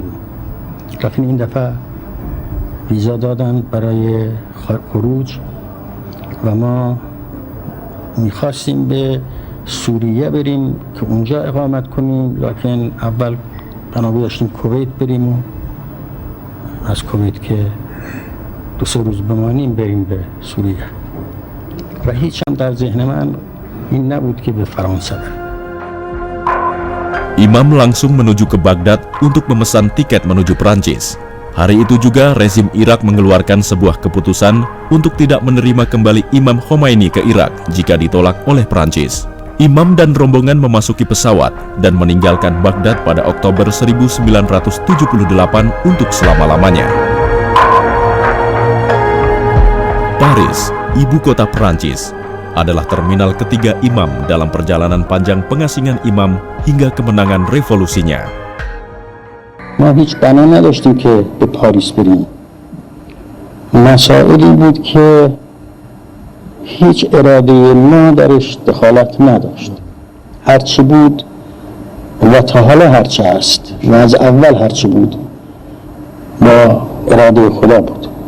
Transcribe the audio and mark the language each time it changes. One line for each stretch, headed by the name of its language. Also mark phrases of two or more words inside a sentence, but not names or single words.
Persian: لیکن این دفعه ویزا دادن برای خروج و ما میخواستیم به سوریه بریم که اونجا اقامت کنیم، لیکن اول بنابرای داشتیم کویت بریم و از کویت که 2-3 روز بمانیم بریم به سوریه و هیچ هم در ذهن من این نبود که به فرانسه بریم.
Indonesian: Imam langsung menuju ke Baghdad untuk memesan tiket menuju Perancis. Hari itu juga rezim Irak mengeluarkan sebuah keputusan untuk tidak menerima kembali Imam Khomeini ke Irak jika ditolak oleh Perancis. Imam dan rombongan memasuki pesawat dan meninggalkan Baghdad pada Oktober 1978 untuk selama-lamanya. Paris, ibu kota Perancis, adalah terminal ketiga imam dalam perjalanan panjang pengasingan imam hingga kemenangan revolusinya.
Persian: ما هیچ بنا نداشتیم که به پاریس بریم. مسائلی بود که هیچ اراده ما درش دخالت نداشت. هرچی بود و تا حالا هرچی هست و از اول هرچی بود با اراده خدا بود.